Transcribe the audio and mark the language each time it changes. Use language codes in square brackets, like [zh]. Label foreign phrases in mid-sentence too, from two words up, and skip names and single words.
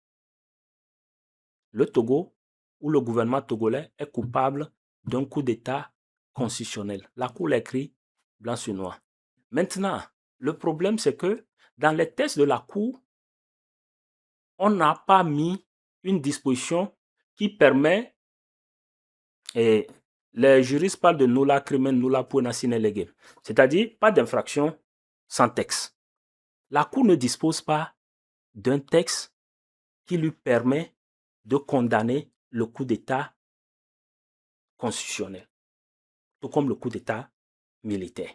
[fr] Le Togo ou le gouvernement togolais est coupable d'un coup d'État constitutionnel. La Cour l'écrit blanc sur noir. Maintenant, le problème c'est que dans les textes de la Cour, on n'a pas mis une disposition qui permet, et les juristes parlent de [la] nulla crimen nulla pena sine lege, [fr] c'est-à-dire pas d'infraction sans texte. La Cour ne dispose pas d'un texte qui lui permet de condamner le coup d'État constitutionnel, tout comme le coup d'État militaire.